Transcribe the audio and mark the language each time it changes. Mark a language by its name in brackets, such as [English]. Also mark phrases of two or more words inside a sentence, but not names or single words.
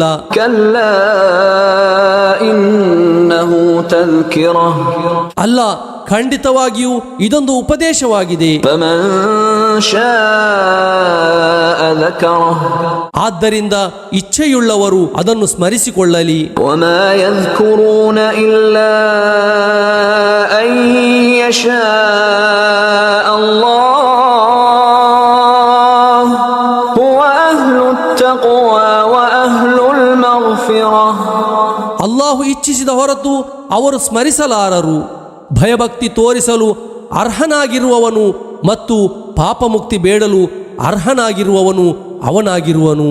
[Arabic] كلا إنه تذكرة [Kannada] ಅಲ್ಲ, ಖಂಡಿತವಾಗಿಯೂ ಇದೊಂದು ಉಪದೇಶವಾಗಿದೆ. [Arabic] فمن شاء ذكره [Kannada] ಆದ್ದರಿಂದ ಇಚ್ಛೆಯುಳ್ಳವರು ಅದನ್ನು ಸ್ಮರಿಸಿಕೊಳ್ಳಲಿ. [Arabic] وما يذكرون إلا أن يشاء الله مغفرة. [Kannada] ಅಲ್ಲಾಹು ಇಚ್ಛಿಸಿದ ಹೊರತು ಅವರು ಸ್ಮರಿಸಲಾರರು. ಭಯಭಕ್ತಿ ತೋರಿಸಲು ಅರ್ಹನಾಗಿರುವವನು ಮತ್ತು ಪಾಪಮುಕ್ತಿ ಬೇಡಲು ಅರ್ಹನಾಗಿರುವವನು ಅವನಾಗಿರುವನು.